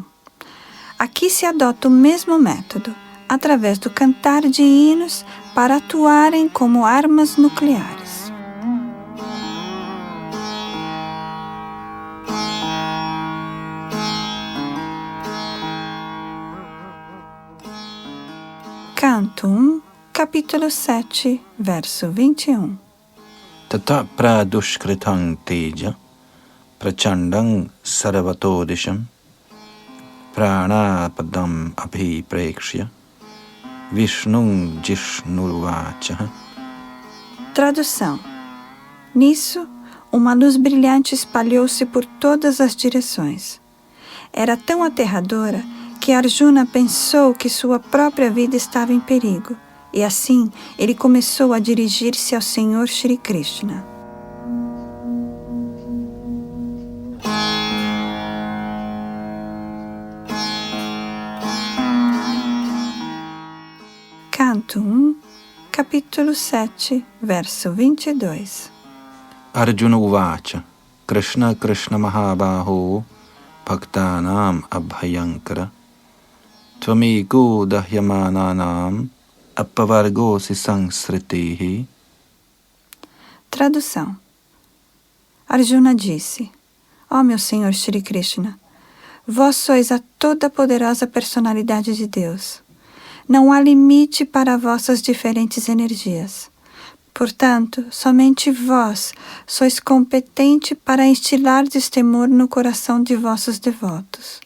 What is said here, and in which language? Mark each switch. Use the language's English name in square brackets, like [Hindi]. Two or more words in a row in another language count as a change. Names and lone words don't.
[Portuguese] Aqui se adota o mesmo método, através do cantar de hinos para atuarem como armas nucleares. Canto 1, capítulo 7, verso 21. [Sanskrit] Tata pradushkritang teja prachandang sarvatodisham pranapadam abhiprekshya Vishnung Jishnurvacha. [Portuguese] Tradução: nisso, uma luz brilhante espalhou-se por todas as direções. Era tão aterradora que Arjuna pensou que sua própria vida estava em perigo, e assim ele começou a dirigir-se ao Senhor Shri Krishna. Canto 1, capítulo 7, verso 22. [Sanskrit] Arjuna Uvacha Krishna Krishna Mahabaho Bhaktanam Abhayankara Tvamigo Dahyamananam Apavargosi Sansritihi. [Portuguese] Tradução: Arjuna disse: ó meu Senhor Shri Krishna, vós sois a toda-poderosa personalidade de Deus. Não há limite para vossas diferentes energias. Portanto, somente vós sois competente para instilar destemor no coração de vossos devotos.